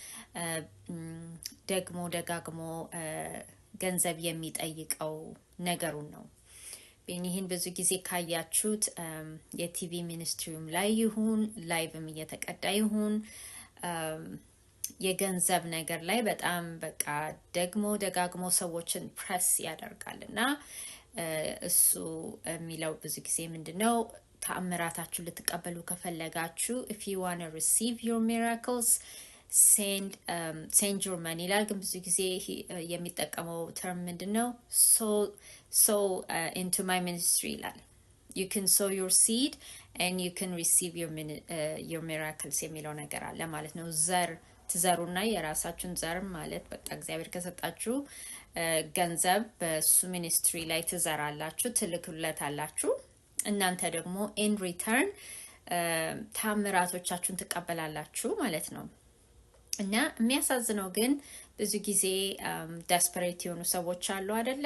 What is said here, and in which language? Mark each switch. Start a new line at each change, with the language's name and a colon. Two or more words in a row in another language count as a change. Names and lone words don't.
Amharic: ደግሞ ደጋግሞ ገንዘብ የሚጠይቀው ነገሩን ነው። ቤኒሂን ብዙ ጊዜ ካያችሁት የቲቪ ሚኒስትሪውም ላይ ይሁን ላይቭም እየተቀዳ ይሁን የገንዘብ ነገር ላይ በጣም በቃ ደግሞ ደጋግሞ ሰዎችን ፕሬስ ያደርጋል እና እሱ የሚለው ብዙ ጊዜ ምንድን ነው ተአምራታችሁ ልትቀበሉ ከፈለጋችሁ
English: if you want to receive your miracles send your money
Amharic: ይላል። ግን ብዙ ጊዜ የሚጠቀመው ተርም ምንድን ነው
English: sow into my ministry
Amharic: ይላል።
English: you can sow your seed and you can receive your miracles
Amharic: የሚለው ነገር አለ ማለት ነው። ዘር ትዘሩና የራሳችሁን ዘር ማለት በቃ እግዚአብሔር ከሰጣችሁ ገንዘብ በሱ ሚኒስትሪ ላይ ትዘራላችሁ፣ ትልኩለታላችሁ። እናንተ ደግሞ
English: in return
Amharic: ታምራቶቻችሁን ትቀበላላችሁ ማለት ነው። እና የሚያሳዝነው ግን ብዙ ጊዜ ደስፐሬት የሆኑ ሰዎች አሉ አይደለ?